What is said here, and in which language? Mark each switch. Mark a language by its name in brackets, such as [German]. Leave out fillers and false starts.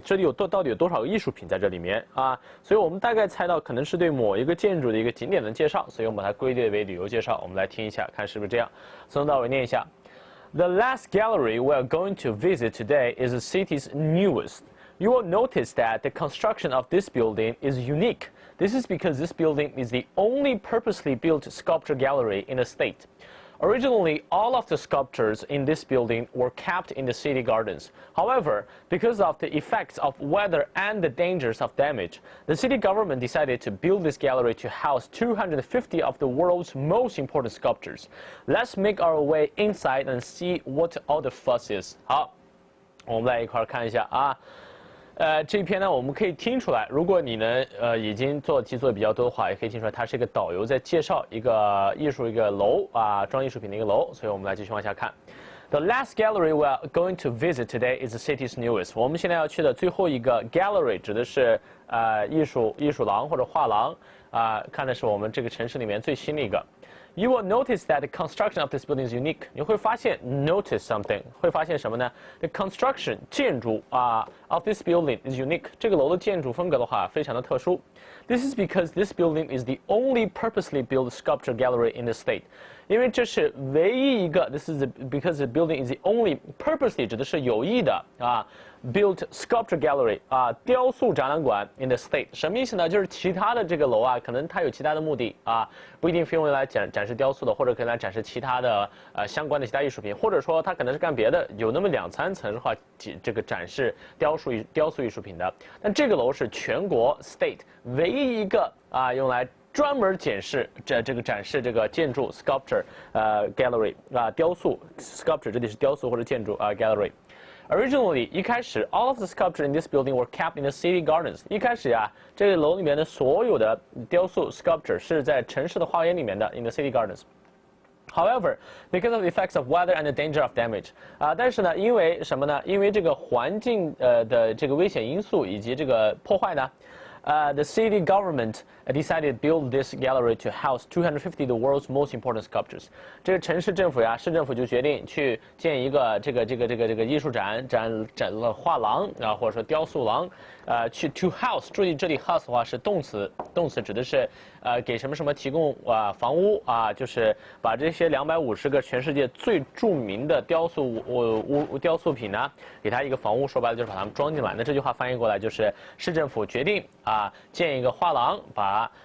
[Chinese] 这里到底有多少个艺术品在这里面所以我们大概猜到可能是对某一个建筑的一个景点的介绍，所以我们把它归类为旅游介绍。我们来听一下，看是不是这样。从头到尾念一下。 [English] The last gallery we are going to visit today is the city's newest. You will notice that the construction of this building is unique. This is because this building is the only purposely built sculpture gallery in the state. Originally, all of the sculptures in this building were kept in the city gardens. However, because of the effects of weather and the dangers of damage, the city government decided to build this gallery to house 250 of the world's most important sculptures. Let's make our way inside and see what all the fuss is. [Chinese] 好，我们来一块看一下这篇呢，我们可以听出来，如果你呢已经做题做的比较多的话，也可以听出来，它是一个导游在介绍一个艺术一个楼装艺术品的一个楼，所以我们来继续往下看。 [English] The last gallery we are going to visit today is the city's newest. [Chinese] 我们现在要去的最后一个 gallery 指的是艺术廊或者画廊看的是我们这个城市里面最新的一个。 [English] You will notice that the construction of this building is unique. 你会发现 notice something [Chinese] 会发现什么呢 [English] ？The construction 建筑of this building is unique. [Chinese] 这个楼的建筑风格的话非常的特殊。 [English] This is because this building is the only purposely built sculpture gallery in the state. [Chinese] 因为这是唯一一个 [English] This is because the building is the only purposely [Chinese] 指的是有意的 [English] built sculpture gallery [Chinese] 雕塑展览馆 [English] in the state [Chinese] 什么意思呢？就是其他的这个楼可能它有其他的目的不一定非用来展示雕塑的，或者可以来展示其他的相关的其他艺术品，或者说它可能是干别的，有那么2-3层的话这个展示雕塑艺术品的。但这个楼是全国 state 唯一一个用来专门展示这个建筑 sculpture gallery 雕塑 sculpture 这里是雕塑或者建筑gallery。 [English] Originally [Chinese] 一开始 [English] all of the sculpture in this building were kept in the city gardens。 [Chinese] 一开始这个楼里面的所有的雕塑 sculpture 是在城市的花园里面的 [English] in the city gardens。 However, because of the effects of weather and the danger of damage， [Chinese] 但是呢，因为什么呢？因为这个环境的这个危险因素以及这个破坏呢。 [English] The city government decided to build this gallery to house 250 the world's most important sculptures. [Chinese] 这个城市政府市政府就决定去建一个这个艺术展画廊或者说雕塑廊去 to house。注意这里 house 的话是动词指的是给什么什么提供房屋就是把这些250个全世界最著名的雕塑品呢，给它一个房屋，说白了就是把它们装进来。那这句话翻译过来就是市政府决定建一个画廊，把